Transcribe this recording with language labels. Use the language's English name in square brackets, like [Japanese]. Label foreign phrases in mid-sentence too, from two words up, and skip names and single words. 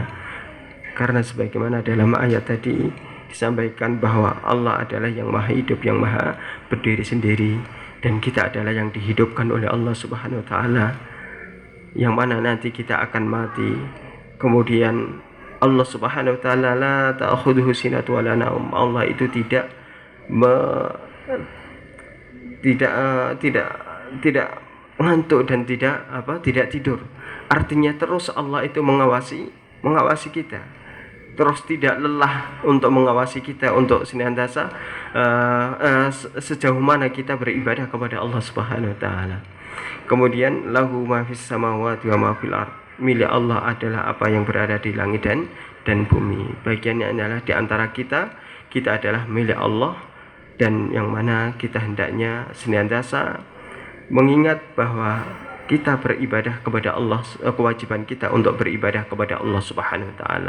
[Indonesian] Karena sebagaimana dalam ayat tadi disampaikan bahwa Allah adalah yang maha hidup, yang maha berdiri sendiri, dan kita adalah yang dihidupkan oleh [Arabic] الله سبحانه وتعالى, [Indonesian] yang mana nanti kita akan mati. [Arabic] Kemudian الله سبحانه وتعالى لا تأخذه سنة ولا نوم. [Indonesian] Allah itu tidak ngantuk dan tidak tidur. Artinya terus Allah itu mengawasi kita. Terus tidak lelah untuk mengawasi kita, untuk senantiasa sejauh mana kita beribadah kepada [Arabic] الله سبحانه وتعالى. Kemudian له ما في السماوات وما في الأرض. [Indonesian] Milik Allah adalah apa yang berada di langit dan bumi. Bagiannya adalah di antara kita kita adalah milik Allah, dan yang mana kita hendaknya senantiasa mengingat bahwa kita beribadah kepada Allah, kewajiban kita untuk beribadah kepada [Arabic] الله سبحانه وتعالى.